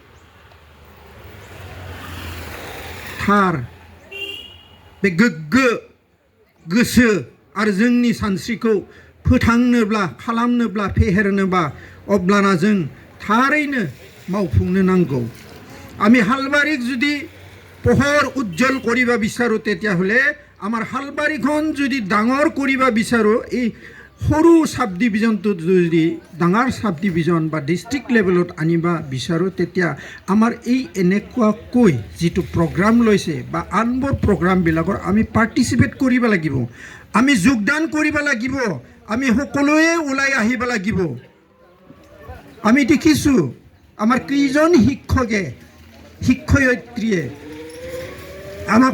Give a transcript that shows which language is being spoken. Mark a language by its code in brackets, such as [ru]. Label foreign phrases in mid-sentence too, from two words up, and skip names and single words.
[brx] थार बे गोग्गो गोसो आरो जोंनि सानस्रिखौ फोथांनोब्ला खालामनोब्ला फेहेरनोबा अब्लाना जों थारैनो मावफुंनो नांगौ [as] আমি হালবাৰীক যদি পোহৰ উজ্জ্বল কৰিব বিচাৰোঁ তেতিয়াহ'লে আমাৰ হালবাৰীখন যদি ডাঙৰ কৰিব বিচাৰোঁ এই সৰু [en] sub division [as] যদি ডাঙৰ [en] sub division [as] বা [en] district level [as] আনিব বিচাৰোঁ তেতিয়া আমাৰ এই এনেকুৱাকৈ যিটো প্ৰগ্ৰাম লৈছে বা আনবোৰ প্ৰগ্ৰামবিলাকৰ আমি পাৰ্টিচিপেট কৰিব লাগিব আমি যোগদান কৰিব লাগিব আমি সকলোৱে ওলাই আহিব লাগিব আমি দেখিছোঁ আমাৰ কেইজন শিক্ষকে শিক্ষয়িত্ৰীয়ে আমাৰ